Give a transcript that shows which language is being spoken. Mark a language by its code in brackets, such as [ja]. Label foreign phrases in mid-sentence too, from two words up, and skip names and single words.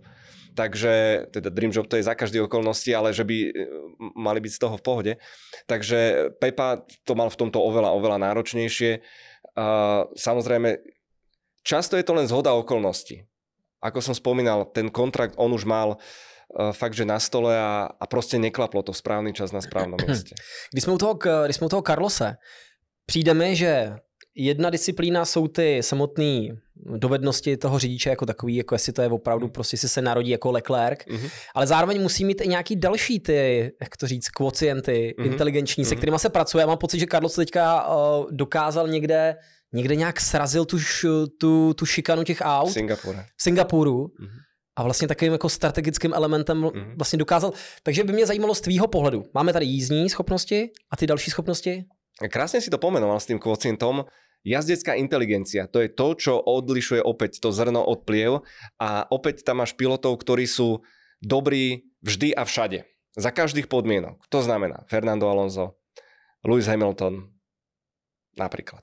[sk] Takže, teda [en] dream job [sk] to je za každé okolnosti, ale že by mali byť z toho v pohode. Takže Pepa to mal v tomto oveľa náročnejšie. Samozrejme, často je to len zhoda okolností. Ako som spomínal, ten kontrakt on už mal fakt, že na stole a prostě neklaplo to v správný čas na správnom mieste. [cs] Když jsme u toho Carlose, přijde mi, že jedna disciplína jsou ty samotné dovednosti toho řidiče jako takový, jako jestli to je opravdu, prostě si se narodí jako Leclerc, ale zároveň musí mít i nějaký další ty, jak to říct, kvocienty inteligenční, se kterýma se pracuje. Já mám pocit, že Carlos teďka dokázal někde nějak srazil tu šikanu těch aut. V Singapuru. A vlastně takovým jako strategickým elementem vlastně dokázal. Takže by mě zajímalo z tvýho pohledu. Máme tady jízdní schopnosti a ty další schopnosti? [sk] Krásne si to pomenoval s tým kvocientom. Jazdecká inteligencia, to je to, čo odlišuje opäť to zrno od pliev a opäť tam máš pilotov, ktorí sú dobrí vždy a všade. Za každých podmienok. To znamená Fernando Alonso, Lewis Hamilton napríklad.